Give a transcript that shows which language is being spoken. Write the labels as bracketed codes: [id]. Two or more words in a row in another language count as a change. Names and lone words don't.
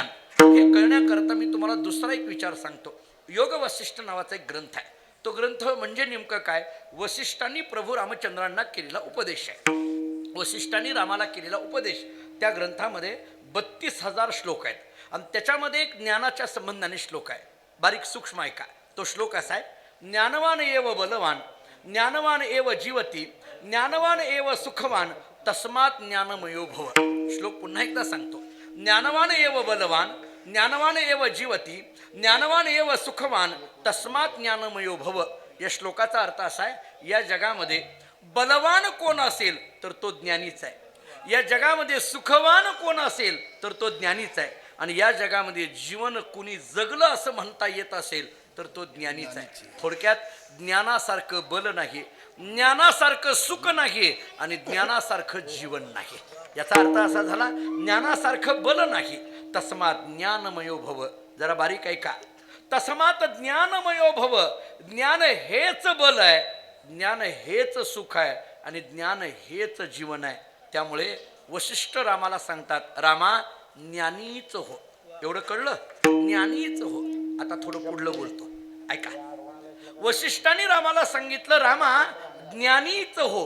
[mr] हे कळण्याकरता मी तुम्हाला दुसरा एक विचार सांगतो. योग वसिष्ठ नावाचा एक ग्रंथ आहे. तो ग्रंथ म्हणजे नेमकं काय? वसिष्ठांनी प्रभू रामचंद्रांना केलेला उपदेश आहे. वसिष्ठांनी रामाला केलेला उपदेश. त्या ग्रंथामध्ये 32,000 श्लोक आहेत आणि त्याच्यामध्ये एक ज्ञानाच्या संबंधाने श्लोक आहे. बारीक सूक्ष्म ऐका. तो श्लोक असा आहे, [sa] ज्ञानवान एव बलवान ज्ञानवान एव जीवती ज्ञानवान एव सुखवान तस्मात ज्ञानमयो भव. [mr] श्लोक पुन्हा एकदा सांगतो. [sa] ज्ञानवान एव बलवान ज्ञानवान एव जीवती ज्ञानवान एव सुखवान तस्मात ज्ञानमयो भव. [mr] या श्लोकाचा अर्थ असा आहे, या जगामध्ये बलवान कोण असेल तर तो ज्ञानीच आहे. या जगामध्ये सुखवान कोण असेल तर तो ज्ञानीच आहे. आणि या जगामध्ये जीवन कुणी जगलं असं म्हणता येत असेल तर तो ज्ञानीच आहे. थोडक्यात ज्ञानासारखं बल नाही, ज्ञानासारखं सुख नाही आणि ज्ञानासारखं जीवन नाही. याचा अर्थ असा झाला, ज्ञानासारखं बल नाही [sa] तस्मात ज्ञानमयो भव. [mr] जरा बारीक ऐका. [sa] तस्मात ज्ञानमयो भव. [mr] ज्ञान हेच बल आहे, ज्ञान हेच सुख आहे आणि ज्ञान हेच जीवन आहे. त्यामुळे वसिष्ठ रामाला सांगतात, रामा ज्ञानीच हो. एवढं कळलं? ज्ञानीच हो. आता थोडं पुढलं बोलतो ऐका. वसिष्ठांनी रामाला सांगितलं, रामा ज्ञानीच हो.